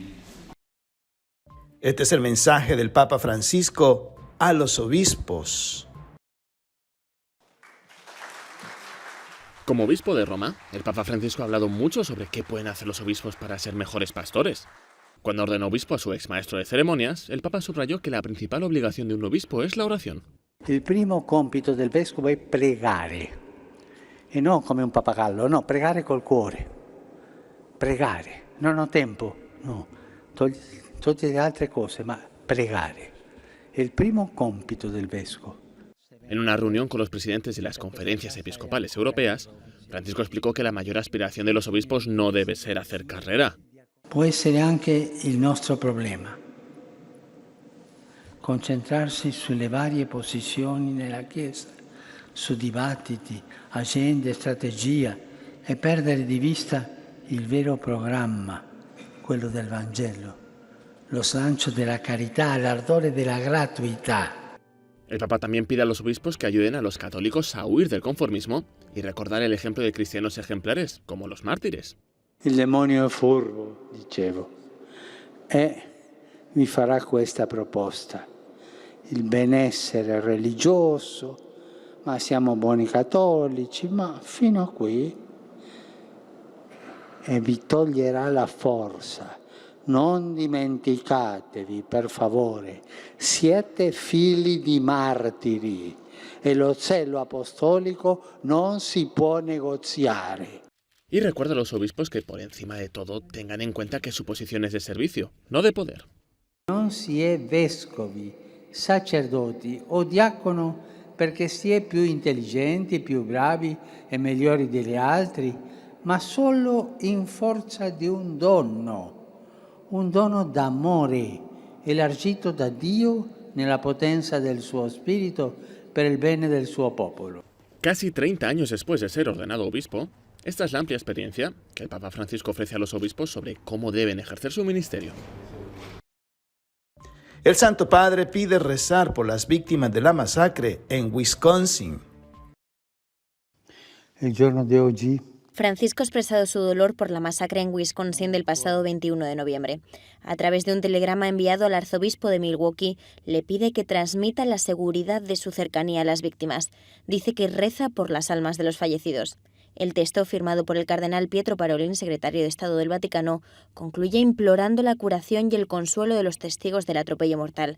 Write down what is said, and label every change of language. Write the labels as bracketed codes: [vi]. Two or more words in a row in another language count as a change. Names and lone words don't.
[es] Este es el mensaje del Papa Francisco a los obispos. Como obispo de Roma, el Papa Francisco ha hablado mucho sobre qué pueden hacer los obispos para ser mejores pastores. Cuando ordenó obispo a su ex maestro de ceremonias, el Papa subrayó que la principal obligación de un obispo es la oración. [it] Il primo compito del vescovo è pregare, e non come un pappagallo, no, pregare col cuore. Pregare, non ho tempo, no, togli le altre cose, ma pregare. È il primo compito del vescovo. [es] En una reunión con los presidentes de las conferencias episcopales europeas, Francisco explicó que la mayor aspiración de los obispos no debe ser hacer carrera. [it] Può essere anche il nostro problema. concentrarsi sulle varie posizioni nella Chiesa, su dibattiti, agende, strategia e perdere di vista il vero programma, quello del Vangelo, lo slancio della carità, l'ardore della gratuità. [es] El Papa también pide a los obispos que ayuden a los católicos a huir del conformismo y recordar el ejemplo de cristianos ejemplares, como los mártires. [it] Il demonio è furbo, dicevo, e mi farà questa proposta. Il benessere religioso, ma siamo buoni cattolici, ma fino a qui, e vi toglierà la forza. Non dimenticatevi, per favore, siete figli di martiri e lo zelo apostolico non si può negoziare. [es] Y recuerda a los obispos que por encima de todo tengan en cuenta que su posición es de servicio, no de poder. [it] Non si è vescovi, sacerdoti o diacono perché si è più intelligenti, più bravi e migliori degli altri, ma solo in forza di un dono d'amore elargito da Dio nella potenza del suo spirito per il bene del suo popolo. [es] Casi 30 años después de ser ordenado obispo, esta es la amplia experiencia que el Papa Francisco ofrece a los obispos sobre cómo deben ejercer su ministerio. El Santo Padre pide rezar por las víctimas de la masacre en Wisconsin. [it] Il giorno di oggi [es] Francisco ha expresado su dolor por la masacre en Wisconsin del pasado 21 de noviembre. A través de un telegrama enviado al arzobispo de Milwaukee, le pide que transmita la seguridad de su cercanía a las víctimas. Dice que reza por las almas de los fallecidos. El texto, firmado por el cardenal Pietro Parolin, secretario de Estado del Vaticano, concluye implorando la curación y el consuelo de los testigos del atropello mortal.